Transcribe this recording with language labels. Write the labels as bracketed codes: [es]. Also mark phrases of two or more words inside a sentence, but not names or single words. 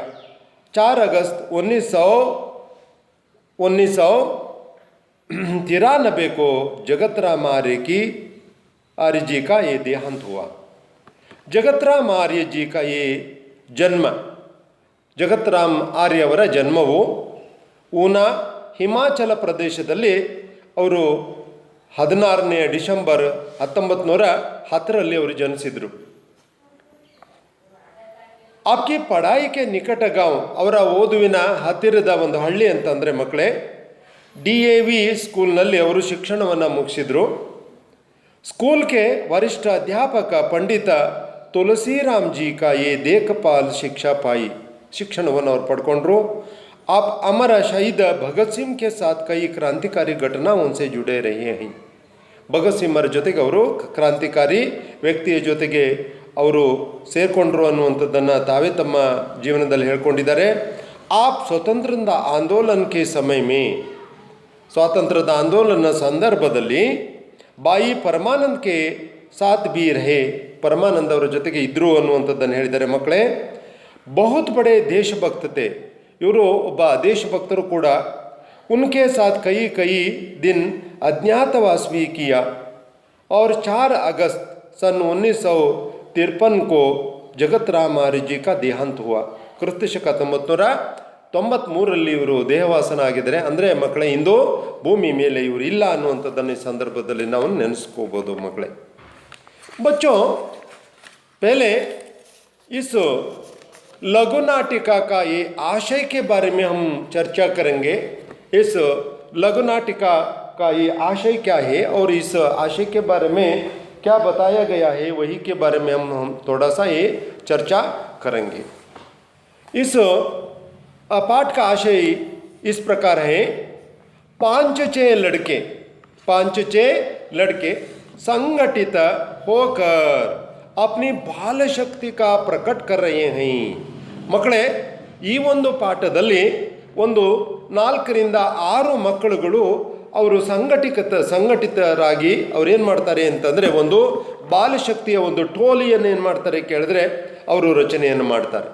[hi] 4 अगस्त 1993 को जगतराम आर्य जी का ये देहांत हुआ। जगतराम आर्य जी का ये जन्म, [kn] जगतराम आर्य ಅವರ ಜನ್ಮವು ಊನಾ ಹಿಮಾಚಲ ಪ್ರದೇಶದಲ್ಲಿ ಅವರು 16ನೇ ಡಿಸೆಂಬರ್ 1910 ಅವರು ಜನಿಸಿದರು। [hi] आपकी पढ़ाई के निकट गांव [kn] ಅವರ ಓದುವಿನ ಹತ್ತಿರದ ಒಂದು ಹಳ್ಳಿ ಅಂತಂದರೆ ಮಕ್ಕಳೇ DAV ಸ್ಕೂಲ್ನಲ್ಲಿ ಅವರು ಶಿಕ್ಷಣವನ್ನು ಮುಗಿಸಿದರು। [hi] स्कूल के वरिष्ठ अध्यापक पंडित तुलसीराम जी का ये देखभाल शिक्षा पाई, [kn] शिक्षणವನ್ನು ಅವರು ಪಡ್ಕೊಂಡ್ರು। [hi] आप अमर शहीद भगत सिंह के साथ कई क्रांतिकारी घटनाओं से जुड़े रहे हैं। [kn] ಭಗತ್ ಸಿಂಹರ ಜೊತೆಗೆ ಅವರು ಕ್ರಾಂತಿಕಾರಿ ವ್ಯಕ್ತಿಯ ಜೊತೆಗೆ ಅವರು ಸೇರಿಕೊಂಡ್ರು ಅನ್ನುವಂಥದ್ದನ್ನು ತಾವೇ ತಮ್ಮ ಜೀವನದಲ್ಲಿ ಹೇಳ್ಕೊಂಡಿದ್ದಾರೆ। [hi] आप स्वतंत्रता आंदोलन के समय में [kn] ಸ್ವಾತಂತ್ರ್ಯದ ಆಂದೋಲನ ಸಂದರ್ಭದಲ್ಲಿ [hi] भाई परमानंद के साथ भी रहे, [kn] ಪರಮಾನಂದ್ ಅವರ ಜೊತೆಗೆ ಇದ್ದರು ಅನ್ನುವಂಥದ್ದನ್ನು ಹೇಳಿದ್ದಾರೆ ಮಕ್ಕಳೇ। [hi] बहुत बड़े [kn] ದೇಶಭಕ್ತತೆ, ಇವರು ಒಬ್ಬ ದೇಶಭಕ್ತರು ಕೂಡ। [hi] उनके साथ कई दिन अज्ञातवास भी किया और 4 अगस्त सन 1953 को जगतराम आर्य जी का देहांत हुआ। [kn] ಕ್ರಿಸ್ತಶಕ 1993 ಇವರು ದೇಹವಾಸನ ಆಗಿದ್ದಾರೆ। ಅಂದರೆ ಮಕ್ಕಳೇ ಇಂದು ಭೂಮಿ ಮೇಲೆ ಇವರು ಇಲ್ಲ ಅನ್ನುವಂಥದ್ದನ್ನು ಈ ಸಂದರ್ಭದಲ್ಲಿ ನಾವು ನೆನೆಸ್ಕೋಬೋದು ಮಕ್ಕಳೇ। [hi] बच्चों, पहले इस लघु नाटिका का ये आशय के बारे में हम चर्चा करेंगे। इस लघु नाटिका का ये आशय क्या है और इस आशय के बारे में क्या बताया गया है, वही के बारे में हम थोड़ा सा ये चर्चा करेंगे। इस पाठ का आशय इस प्रकार है। 5-6 लड़के संगठित होकर अपनी बाल शक्ति का प्रकट कर रहे हैं। [kn] ಮಕ್ಕಳೇ, ಈ ಒಂದು ಪಾಠದಲ್ಲಿ ಒಂದು 4ರಿಂದ 6 ಮಕ್ಕಳುಗಳು ಅವರು ಸಂಘಟಿತರಾಗಿ ಅವ್ರು ಏನು ಮಾಡ್ತಾರೆ ಅಂತಂದರೆ ಒಂದು ಬಾಲಶಕ್ತಿಯ ಒಂದು ಟೋಲಿಯನ್ನು ಏನು ಮಾಡ್ತಾರೆ ಕೇಳಿದ್ರೆ ಅವರು ರಚನೆಯನ್ನು ಮಾಡ್ತಾರೆ।